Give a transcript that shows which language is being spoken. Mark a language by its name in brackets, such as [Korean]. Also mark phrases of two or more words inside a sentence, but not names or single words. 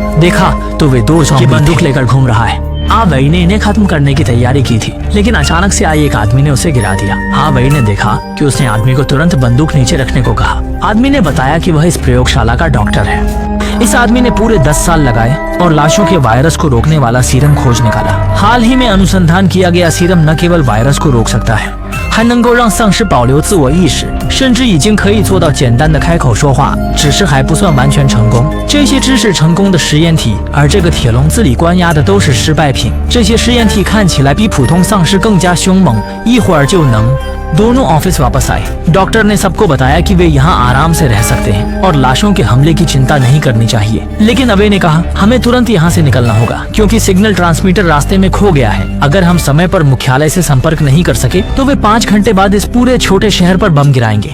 [Hindi] देखा तो वे 2 ज़ॉम्बी बंदूक लेकर घूम रहा है। आवेई ने इन्हें खत्म करने की तैयारी की थी, लेकिन अचानक से आए एक आदमी ने उसे गिरा दिया। आवेई ने देखा कि उसने आदमी को तुरंत बंदूक नीचे रखने को कहा। आदमी ने बताया कि वह इस प्रयोगशाला का डॉक्टर है। इस आदमी ने पूरे 10 साल लगाए और लाशों के वायरस को रोकने वाला सीरम खोज निकाला। हाल ही में अनुसंधान किया गया सीरम न केवल वायरस को रोक सकता है, [Chinese] 还能够让丧尸保留自我意识，甚至已经可以做到简单的开口说话，只是还不算完全成功。这些知识成功的实验体，而这个铁笼子里关押的都是失败品。这些实验体看起来比普通丧尸更加凶猛，一会儿就能 [Hindi] दोनों ऑफिस वापस आए। डॉक्टर ने सबको बताया कि वे यहाँ आराम से रह सकते हैं और लाशों के हमले की चिंता नहीं करनी चाहिए। लेकिन अवे ने कहा, हमें तुरंत यहाँ से निकलना होगा क्योंकि सिग्नल ट्रांसमीटर रास्ते में खो गया है। अगर हम समय पर मुख्यालय से संपर्क नहीं कर सके तो वे 5 घंटे बाद इस पूरे छोटे शहर पर बम गिराएंगे।